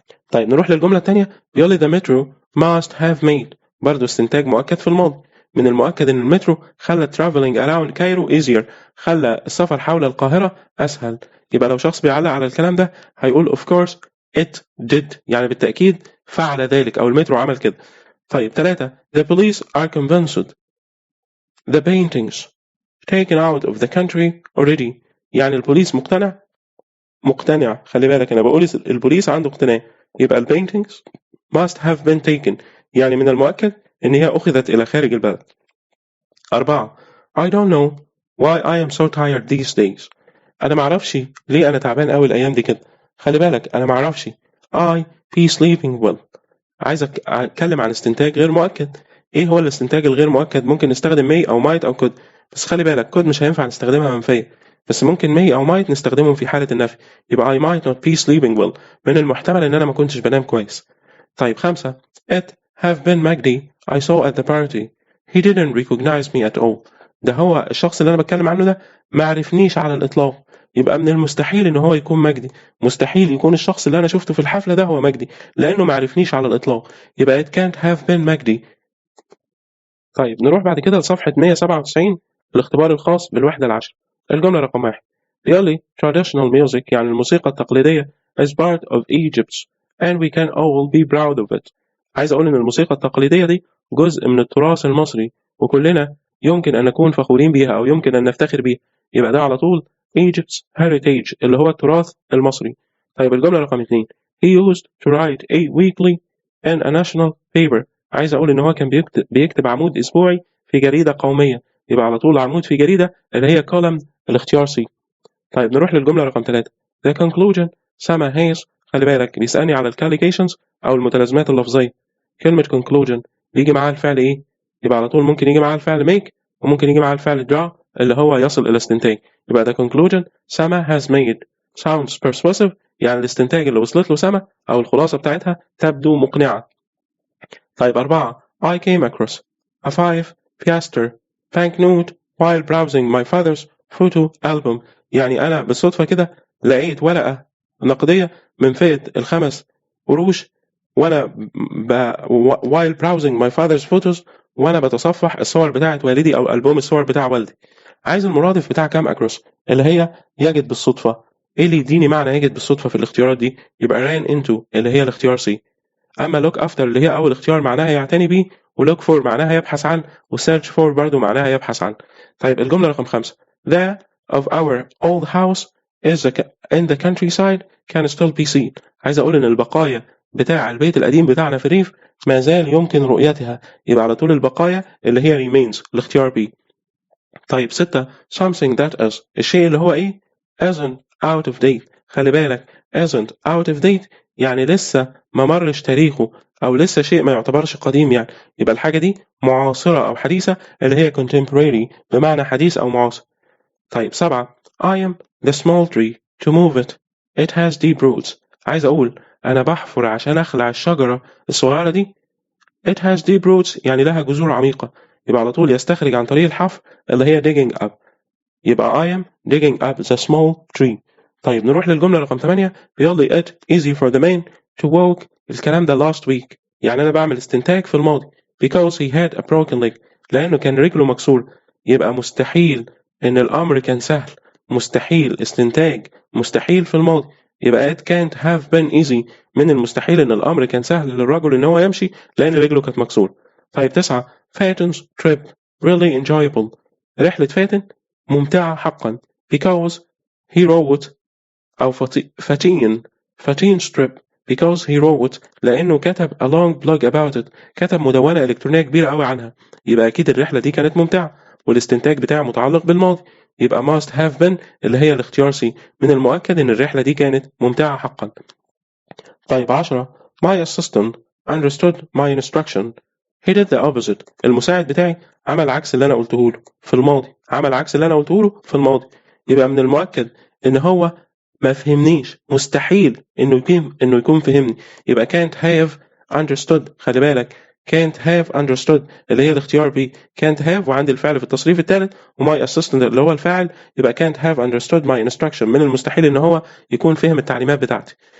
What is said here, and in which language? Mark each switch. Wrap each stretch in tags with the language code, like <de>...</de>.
<ar>طيب نروح للجملة الثانية بيقول لي</ar> <en>the metro must have made</en> <ar>برضو استنتاج مؤكد في الماضي من المؤكد ان المترو خلى</ar> <en>traveling around Cairo easier</en> <ar>خلى السفر حول القاهرة أسهل. يبقى لو شخص بيعلق على الكلام ده هيقول</ar> <en>of course it did</en> <ar>يعني بالتأكيد فعل ذلك أو المترو عمل كده.</ar> <en>طيب 3 the police are convinced the paintings taken out of the country already</en> <ar>يعني البوليس مقتنع خلي بالك أنا بقول البوليس عنده اقتناع. يبقى</ar> <en>paintings must have been taken</en> <ar>يعني من المؤكد إن هي أخذت إلى خارج البلد.</ar> <en>4 I don't know why I am so tired these days</en> <ar>أنا معرفش ليه أنا تعبان أوي الأيام دي كده. خلي بالك أنا معرفش</ar> <en>I be sleeping well</en> <ar>عايز أتكلم عن استنتاج غير مؤكد. إيه هو الاستنتاج الغير مؤكد؟ ممكن نستخدم may أو might أو could بس خلي بالك could مش هينفع نستخدمها منفية بس ممكن may أو might نستخدمهم في حالة النفي. يبقى</ar> <en>I might not be sleeping well</en> <ar>من المحتمل إن أنا ما كنتش بنام كويس.</ar> <en>طيب 5 it have been Magdi I saw at the party he didn't recognize me at all</en> <ar>ده هو الشخص اللي أنا بتكلم عنه ده ما عرفنيش على الإطلاق، يبقى من المستحيل إن هو يكون مجدي، مستحيل يكون الشخص اللي أنا شفته في الحفلة ده هو مجدي لأنه ما عرفنيش على الإطلاق، يبقى</ar> <en>it can't have been</en> <ar>مجدي. طيب نروح بعد كده لصفحة 197 الاختبار الخاص بالوحدة العشر. الجملة رقم 1 بيقول لي</ar> <en>traditional music</en> <ar>يعني الموسيقى التقليدية</ar> <en>is part of Egypt and we can all be proud of it.</en> <ar>عايز أقول إن الموسيقى التقليدية دي جزء من التراث المصري وكلنا يمكن أن نكون فخورين بيها أو يمكن أن نفتخر بيها، يبقى ده على طول</ar> <en>Egypt's heritage</en> <ar>اللي هو التراث المصري. طيب الجملة رقم 2</ar> <en>he used to write a weekly and a national paper.</en> <ar>عايز أقول إن هو كان بيكتب عمود أسبوعي في جريدة قومية، يبقى على طول عمود في جريدة اللي هي column الاختيار سي. طيب نروح للجملة رقم 3</ar> <en>the conclusion</en> <ar>سما هيس. خلي بالك بيسألني على الكاليكيشنز أو المتلازمات اللفظية. كلمة conclusion بيجي معاها الفعل إيه؟ يبقى على طول ممكن يجي معاها الفعل make وممكن يجي معاها الفعل draw اللي هو يصل إلى استنتاج. يبقى</ar> <en>the conclusion</en> <ar>سما</ar> <en>has made sounds persuasive</en> <ar>يعني الاستنتاج اللي وصلت له سما أو الخلاصة بتاعتها تبدو مقنعة.</ar> <en>طيب 4 I came across a 5 piastre banknote while browsing my father's photo album.</en> <ar>يعني أنا بالصدفة كده لقيت ورقة نقدية من فئة ال5 قروش وأنا</ar> <en>while browsing my father's photos</en> <ar>وأنا بتصفح الصور بتاعة والدي أو ألبوم الصور بتاع والدي. عايز المرادف بتاع كام across اللي هي يجد بالصدفة. إيه اللي يديني معنى يجد بالصدفة في الاختيارات دي؟ يبقى</ar> <en>ran into</en> <ar>اللي هي الاختيار سي. أما look after اللي هي أول اختيار معناها يعتني بيه وlook for معناها يبحث عن وsearch for برضو معناها يبحث عن. طيب الجملة رقم 5</ar> <en>the of our old house is in the countryside can still be seen.</en> <ar>عايز أقول إن البقايا بتاع البيت القديم بتاعنا في الريف ما زال يمكن رؤيتها، يبقى على طول البقايا اللي هي remains الاختيار بي.</ar> <en>طيب 6 something that is</en> <ar>الشيء اللي هو إيه</ar> <en>isn't out of date.</en> <ar>خلي بالك</ar> <en>isn't out of date</en> <ar>يعني لسه ما مرش تاريخه أو لسه شيء ما يعتبرش قديم يعني، يبقى الحاجة دي معاصرة أو حديثة اللي هي contemporary بمعنى حديث أو معاصر.</ar> <en>طيب 7 I am the small tree to move it has deep roots.</en> <ar>عايز أقول أنا بحفر عشان أخلع الشجرة الصغيرة دي</ar> <en>it has deep roots</en> <ar>يعني لها جذور عميقة، يبقى على طول يستخرج عن طريق الحفر اللي هي</ar> <en>digging up،</en> <ar>يبقى</ar> <en>I am digging up the small tree.</en> <ar>طيب نروح للجملة رقم 8 بيقول لي</ar> <en>it easy for the man to walk.</en> <ar>الكلام ده</ar> <en>last week</en> <ar>يعني أنا بعمل استنتاج في الماضي</ar> <en>because he had a broken leg</en> <ar>لأنه كان رجله مكسور، يبقى مستحيل إن الأمر كان سهل، مستحيل استنتاج مستحيل في الماضي، يبقى</ar> <en>it can't have been easy</en> <ar>من المستحيل إن الأمر كان سهل للرجل إن هو يمشي لأن رجله كانت مكسور.</ar> <en>طيب 9 Fatin's trip really enjoyable.</en> <ar>رحلة فاتن ممتعة حقا</ar> <en>because he wrote</en> <ar>أو فاتين</ar> <en>strip because he wrote</en> <ar>لأنه كتب</ar> <en>a long blog about it</en> <ar>كتب مدونة إلكترونية كبيرة أوي عنها، يبقى أكيد الرحلة دي كانت ممتعة والاستنتاج بتاعه متعلق بالماضي، يبقى</ar> <en>must have been</en> <ar>اللي هي الاختيار سي. من المؤكد إن الرحلة دي كانت ممتعة حقا.</ar> <en>طيب 10 my assistant understood my instruction he did the opposite.</en> <ar>المساعد بتاعي عمل عكس اللي أنا قلته له في الماضي، عمل عكس اللي أنا قلته له في الماضي، يبقى من المؤكد إن هو ما فهمنيش، مستحيل إنه يكون فهمني، يبقى</ar> <en>can't have understood.</en> <ar>خلي بالك can't have understood اللي هي الاختيار بي can't have وعندي الفعل في التصريف الثالث وماي assistant اللي هو الفاعل، يبقى</ar> <en>can't have understood my instruction</en> <ar>من المستحيل إن هو يكون فهم التعليمات بتاعتي.</ar>